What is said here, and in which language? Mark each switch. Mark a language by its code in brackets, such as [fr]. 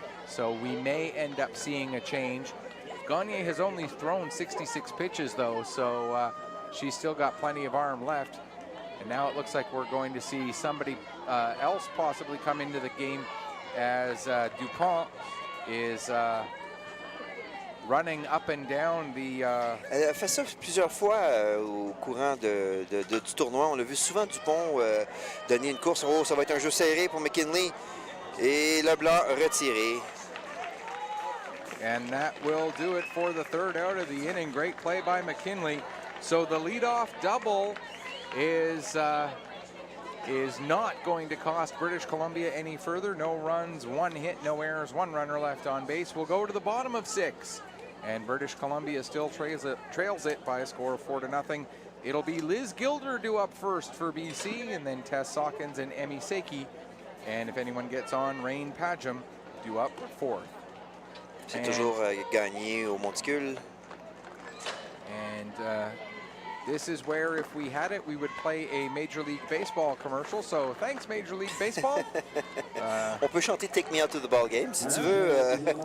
[en] So we may end up seeing a change. Gagne has only thrown 66 pitches, though, so she's still got plenty of arm left. And now it looks like we're going to see somebody else possibly come into the game as Dupont is running up and down the... [fr] Elle a fait ça plusieurs fois au courant du tournoi. On l'a vu souvent Dupont donner une course. Oh, ça va être un jeu serré pour McKinley. Et Leblanc retiré. [en] And that will do it for the 3rd out of the inning. Great play by McKinley. So the leadoff double is not going to cost British Columbia any further. No runs, 1 hit, no errors, 1 runner left on base. We'll go to the bottom of 6. And British Columbia still trails it by a score of 4-0. It'll be Liz Gilder due up first for BC, and then Tess Sawkins and Emmy Seiki. And if anyone gets on, Rain Padgham due up 4th. [fr] C'est toujours gagné au monticule. [en] And this is where, if we had it, we would play a Major League Baseball commercial. So thanks, Major League Baseball. [fr] On peut chanter Take Me Out to the Ball Game si tu veux.